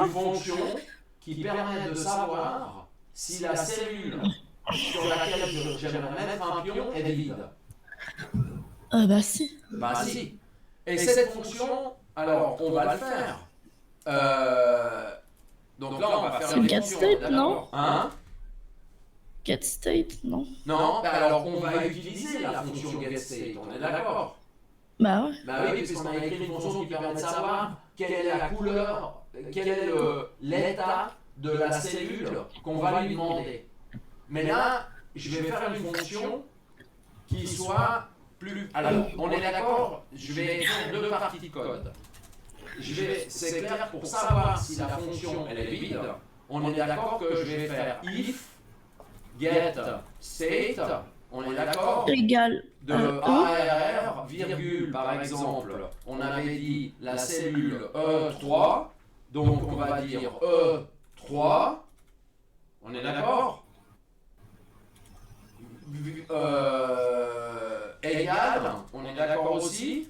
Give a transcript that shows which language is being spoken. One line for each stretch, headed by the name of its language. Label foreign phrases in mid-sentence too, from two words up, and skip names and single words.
French: une fonction qui permet de savoir si la cellule sur laquelle j'aimerais mettre un pion est vide? Bah si. Bah si. Et cette fonction, alors on va le faire. Donc là on va faire C'est une get fonction, state, non? d'accord? Hein? Get state, non? Non, bah alors on va utiliser la fonction getState, on est d'accord? Bah ouais. Bah oui, puisqu'on a écrit une fonction qui permet de savoir quelle est la couleur, quel est l'état de la cellule qu'on va lui demander. Mais là, je vais faire une fonction qui soit plus... Alors, on est d'accord, je vais écrire deux parties de code. C'est clair, pour savoir si la fonction elle est vide, on est d'accord que je vais faire if get state, on est d'accord, Égal. de ARR, virgule, par exemple, on avait dit la cellule E3, donc on va dire E3, on est d'accord, égal, on est d'accord aussi,